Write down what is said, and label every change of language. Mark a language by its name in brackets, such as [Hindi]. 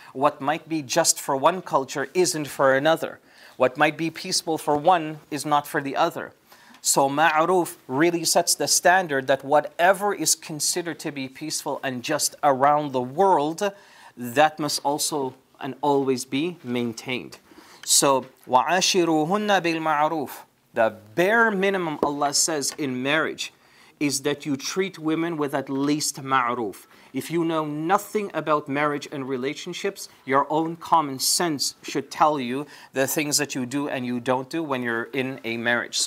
[English] What might be just for one culture isn't for another. What might be peaceful for one is not for the other. So ma'roof really sets the standard that whatever is considered to be peaceful and just around the world, that must also and always be maintained. [Arabic] So وَعَاشِرُوهُنَّ بِالْمَعْرُوفِ. [English] The bare minimum Allah says in marriage is that you treat women with at least ma'roof. If you know nothing about marriage and relationships, your own common sense should tell you the things that you do and you don't do when you're in a marriage.